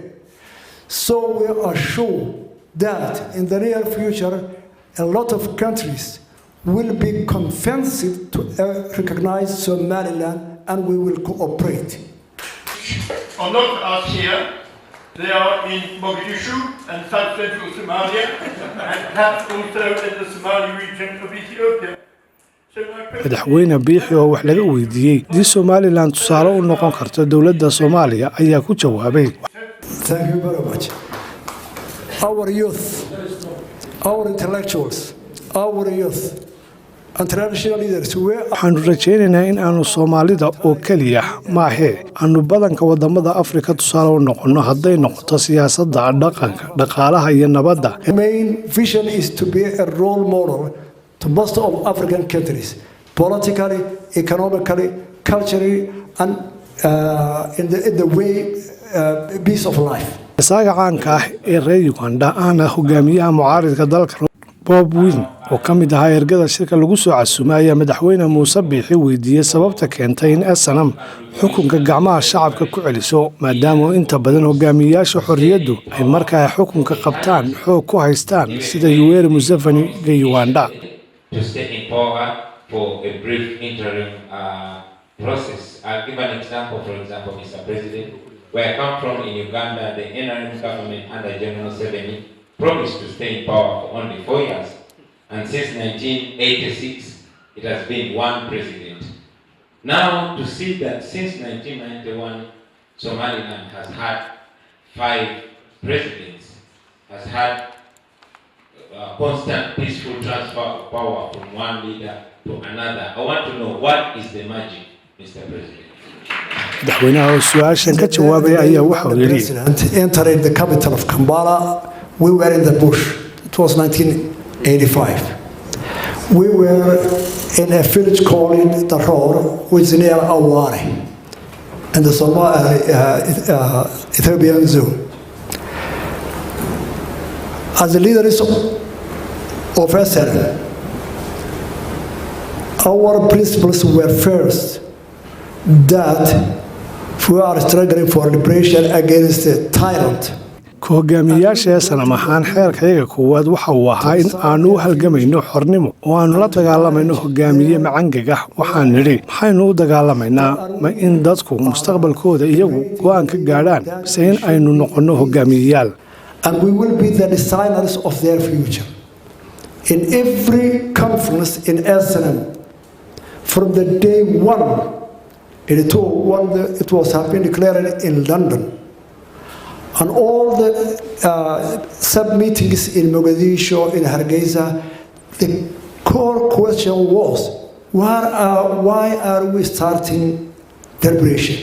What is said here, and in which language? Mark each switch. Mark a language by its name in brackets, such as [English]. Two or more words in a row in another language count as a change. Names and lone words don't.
[English] So we are sure that in the near future a lot of countries will be convinced to recognize Somaliland and we will cooperate. are not us here. They are in Mogadishu and South Central Somalia and perhaps also in the Somali region of Ethiopia. [Somali] Madaxweyne Biixi oo wax laga weydiiyey di Somaliland tusaale u noqon karto dawladda Soomaaliya ayaa ku jawaabay. [English] Thank you very much. Our youth, our intellectuals, our youth, and traditional leaders [Somali] waxaanu rajaynaynaa in aanu Soomaalida oo kaliya maahe aanu badanka wadamada Afrika tusaale u noqono hadday noqoto siyaasadda, dhaqanka, dhaqaalaha iyo nabadda. [English] The main vision is to be a role model to most of African countries, politically, economically, culturally, and in the way peace of life. [Somali] Isaga caanka ah ee reer Uganda ana hogaamiyaha mucaaridka dalka Bob Wine oo ka mid ahaa ergada shirka lagu soo casuumay madaxweyne Muuse Biixi weydiiyay sababta keentay in SNM xukunka gacmaha shacabka ku celiso maadaama inta badan hogaamiyaasha xorriyadu ay markaa xukunka qabtaan xoog ku haystaan sida Yoweri Museveni ee Uganda. [English] To stay in power for a brief interim process. I'll give an example, for example, Mr. President. Where I come from in Uganda, the NRM government under General Museveni promised to stay in power for only 4 years. And since 1986, it has been one president. Now, to see that since 1991, Somaliland has had 5 presidents, has had constant peaceful transfer of power from one leader to another. I want to know what is the magic, Mr. President? [Somali] madaxweynaha oo su'aashan ka jawaabay ayaa waxa uu yiri [English] entered the capital of Kampala. We were in the bush. It was 1985. We were in a village called Dhaxasho, which is near Awari, in the Ethiopian zone. As the leaders of SNM, our principles were first that we are struggling for liberation against the tyrant. [Somali] Hogaamiyaasha SNM ahaan xeerkayga koowaad waxa uu ahaa in aanu halgamayno xornimo oo aanu la dagaalamayno hogaamiye macangaga. Waxaan nidhi maxaynu u dagaalamaynaa ma in dadku mustaqbalkooda iyagu go'aan ka gaadhaan mise in aynu noqono hogaamiyayaal. [English] And we will be the designers of their future. In every conference in SNM, from the day one, it was been declared in London, and all the sub-meetings in Mogadishu, in Hargeisa, the core question was, why are we starting liberation?